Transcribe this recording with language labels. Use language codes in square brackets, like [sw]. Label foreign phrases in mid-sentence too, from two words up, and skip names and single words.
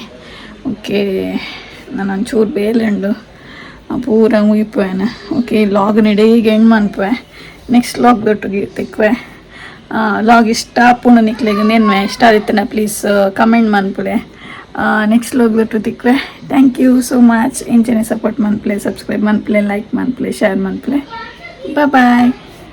[tcy] ಓಕೆ ನಾನು ಒಂಚೂರು ಬೇಲೆಂಡು ಪೂರ ಮುಗಿಪುವೆನ. ಓಕೆ ಲಾಗ್ ನೆಡೆಗೆ ಎಂಡ್ ಮನ್ಪುವೆ [en] next vlog [tcy] ದೊಟ್ಟಿಗೆ ತಿಕ್ವೆ. ಲಾಗ್ ಇಷ್ಟ ಪೂರ್ಣ ನಿಕ್ಲಿಗೆ ನೆನ್ವೆ ಇಷ್ಟ ಆದಿತ್ತನ [en] please comment [tcy] ಮನ್ಪುಲೆ. [en] next vlog [tcy] ದೊಟ್ಟು ತಿಕ್ವೆ. [en] thank you so much. [tcy] ಇಂಚನೆ ಸಪೋರ್ಟ್ ಮನ್ಪುಲೆ, ಸಬ್ಸ್ಕ್ರೈಬ್ ಮನ್ಪುಲೆ, ಲೈಕ್ ಮನ್ಪುಲೆ, ಶೇರ್ ಮನ್ಪುಲೆ. ಬಾಯ್.